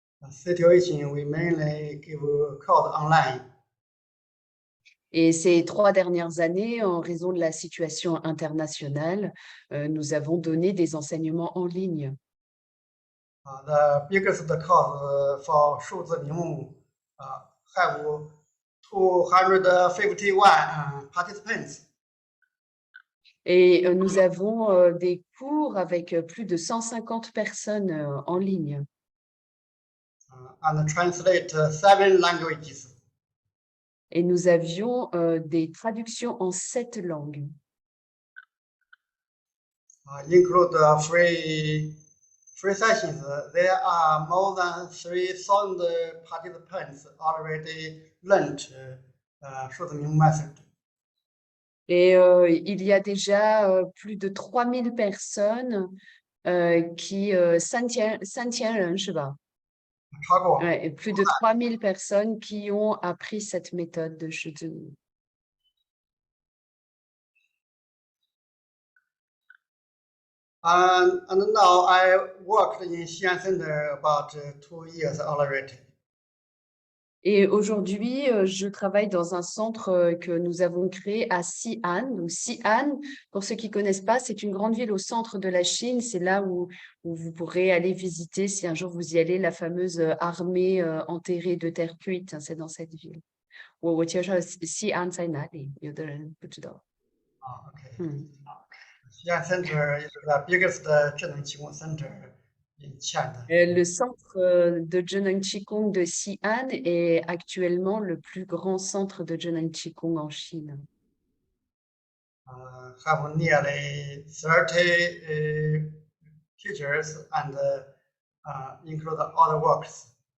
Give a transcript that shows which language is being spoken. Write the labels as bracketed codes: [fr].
[en] situation, we mainly give course online. [fr] Et ces 3 dernières années, en raison de la situation internationale, nous avons donné des enseignements en ligne. [en] The biggest course for 数字名目 have 251 participants. [fr] Et nous avons des cours avec plus de 150 personnes en ligne. [en] And translate 7 languages. [fr] Et nous avions des traductions en 7 langues. [en] Include free sessions. There are more than 3,000 participants already learned 数字名目 method. [fr] Et il y a déjà plus de 3000 personnes qui [zh] 3000人是吧？超过 [fr] Ouais, et plus de 3000 personnes qui ont appris cette méthode de Shi Zhi. [en] And now I worked in Xi'an Center about 2 years already. [fr] Et aujourd'hui, je travaille dans un centre que nous avons créé à Xi'an. Donc Xi'an, pour ceux qui ne connaissent pas, c'est une grande ville au centre de la Chine. C'est là où vous pourrez aller visiter, si un jour vous y allez, la fameuse armée enterrée de terre cuite. C'est dans cette ville. [zh] 我介绍西安在哪里，有的人不知道。 [en] Okay. Xi'an Center is the biggest 智能气功 center in China. [fr] Le centre de Zheneng Qigong de Xi'an est actuellement le plus grand centre de Zheneng Qigong en Chine. [en] Have nearly 30 teachers and include other works.